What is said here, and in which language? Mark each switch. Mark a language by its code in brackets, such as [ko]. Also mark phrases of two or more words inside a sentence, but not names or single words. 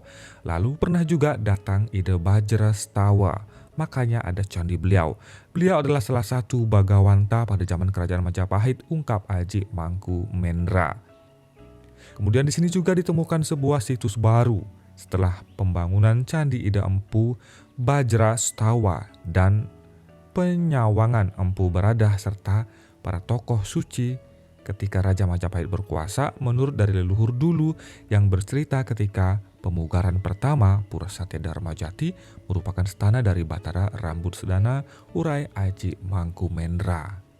[id] Lalu pernah juga datang Ida Bajra Stawa, makanya ada candi beliau. Beliau adalah salah satu bagawanta pada zaman kerajaan Majapahit, ungkap Aji Mangku Mendra. Kemudian di sini juga ditemukan sebuah situs baru setelah pembangunan Candi Ida Empu Bajra Stawa dan penyawangan Empu Baradah serta para tokoh suci ketika Raja Majapahit berkuasa menurut dari leluhur dulu yang bercerita ketika pemugaran pertama Pura Satya Dharma Jati merupakan stana dari Batara Rambut Sedana, urai Aji Mangku Mendra.